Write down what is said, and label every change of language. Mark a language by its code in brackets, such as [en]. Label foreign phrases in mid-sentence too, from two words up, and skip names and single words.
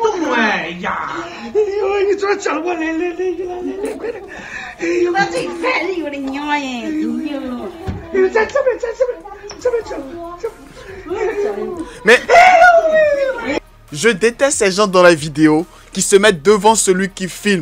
[zh] 哎呀！哎呦，你这讲我来，快点！哎呦，我最烦的我的娘哎！哎呦，在这边讲。 [fr] Mais je déteste ces gens dans la vidéo qui se mettent devant celui qui filme.